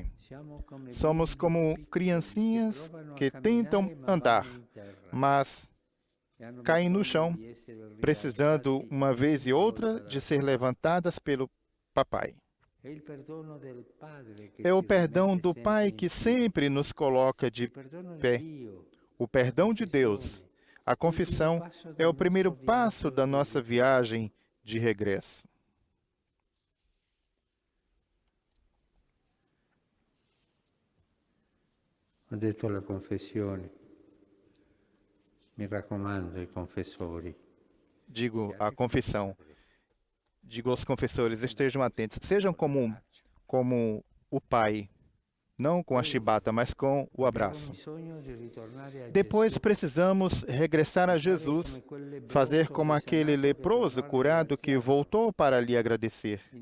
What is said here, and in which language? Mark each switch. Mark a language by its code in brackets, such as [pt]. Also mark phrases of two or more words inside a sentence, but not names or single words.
[pt] Somos como criancinhas que tentam andar, mas caem no chão, precisando uma vez e outra de ser levantadas pelo papai. É o perdão do Pai que sempre nos coloca de pé. O perdão de Deus. A confissão é o primeiro passo da nossa viagem de regresso. [it] Ho detto alla confessione, mi raccomando ai confessori. [pt] Digo a confissão. Digo aos confessores, estejam atentos. Sejam como o Pai, não com a chibata, mas com o abraço. Depois precisamos regressar a Jesus, fazer como aquele leproso curado que voltou para lhe agradecer.